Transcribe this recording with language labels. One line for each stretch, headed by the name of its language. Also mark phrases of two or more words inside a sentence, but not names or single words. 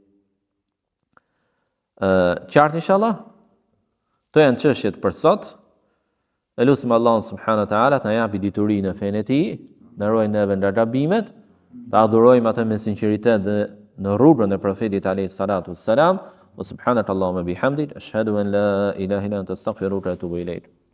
Albanian: Qartë inshallah. Këto janë çështjet për sot. Elusim Allahun
Arabic: سبحانه وتعالى
Albanian: të na japi diturinë në fenë e tij, na ruaj neve nga gabimet, të adhurojmë atë me sinqeritet dhe në rrugën e profetit
Arabic: عليه الصلاة والسلام. وسبحانك اللهم وبحمدك أشهد أن لا إله إلا أنت أستغفرك وأتوب إليك.